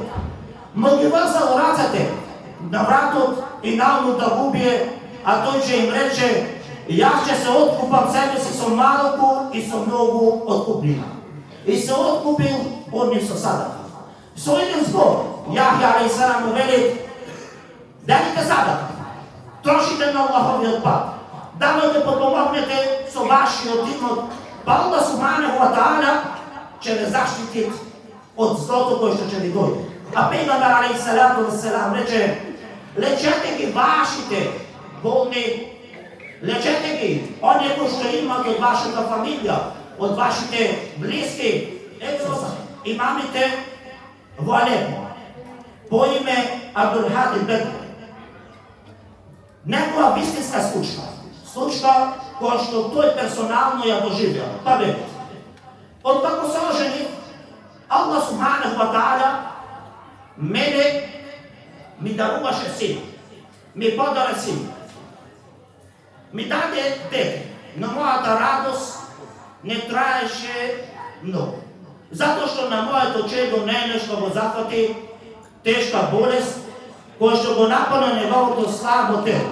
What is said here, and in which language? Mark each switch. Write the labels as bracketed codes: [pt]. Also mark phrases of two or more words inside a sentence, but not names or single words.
[mk] Му ги врзал рацете на вратот и наумно да го убие, а тој ќе им рече: јас ќе се откупам себе си со малку и со многу откупнина. И се откупил од нив со садака. Со еден збор Јахја [ar] عليه السلام [mk] му вели: делите садака. трошите на Аллаховиот пат. Давајте подпомогнете со вашиот имот, па Аллах [ar] سبحانه وتعالى [mk] ќе ве заштити од злото кој што ќе ви дојде. А пегамбер [ar] عليه الصلاة والسلام [mk] рече: лечете ги вашите болни, лечете ги оние кои што имат од вашата фамилија, од вашите блиски. Ето имамите во Алепо по име Абдулхади Бекр. Некоја вистинска случка која што тој персонално ја доживеа. Па бе, од како се ожени, Аллах [ar] سبحانه وتعالى [mk] мене ми даруваше син, ми подари син, ми даде дете, но мојата радост не траеше многу. Затоа што на моето чедо нешто го зафати тешка болест, која што го нападна неговото слабо тело.